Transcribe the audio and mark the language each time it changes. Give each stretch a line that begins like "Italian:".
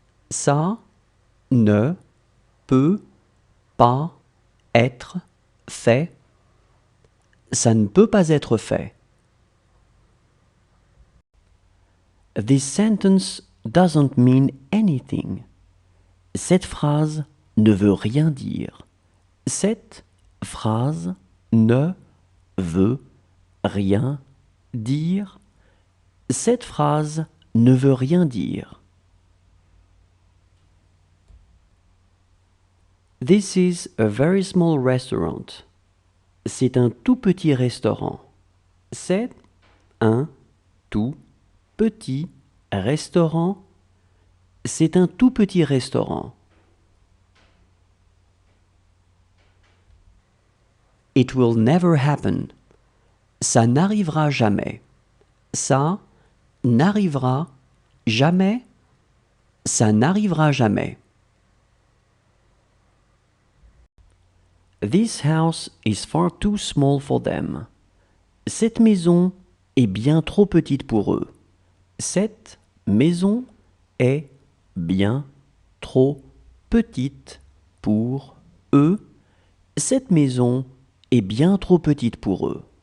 French: Ça ne peut pas être fait. Ça ne peut pas être fait.
English: This sentence doesn't mean anything.
French: Cette phrase ne veut rien dire. Cette phrase ne veut rien dire. Cette phrase ne veut rien dire.
English: This is a very small restaurant.
French: C'est un tout petit restaurant. C'est un tout petit restaurant. C'est un tout petit restaurant.
English: It will never happen.
French: Ça n'arrivera jamais. Ça n'arrivera jamais. Ça n'arrivera jamais.
English: This house is far too small for them.
French: Cette maison est bien trop petite pour eux. Cette maison est bien trop petite pour eux. Cette maison est bien trop petite pour eux.